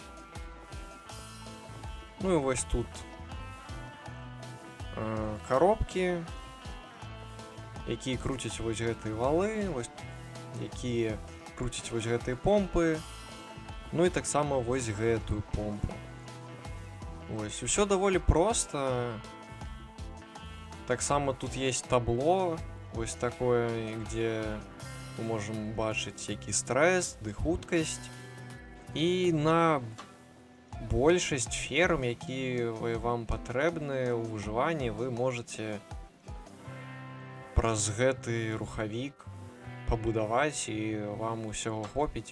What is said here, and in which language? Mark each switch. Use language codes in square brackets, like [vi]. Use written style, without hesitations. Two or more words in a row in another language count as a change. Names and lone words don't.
[be] Ну і вось тут коробкі, якія круцяць вось гэтыя валы, вось якія круцяць вось гэтыя помпы. Ну і таксама вось гэтую помпу. Вось, усё даволі проста. Таксама тут есть табло, вось такое, [ru] где мы можем [be] бачыць, які стрэс, ды хуткасць. І на большасць ферм, якія вам патрэбны ў выжыванні, [ru] вы можете [be] праз гэты рухавік пабудаваць, і вам усяго хопіць.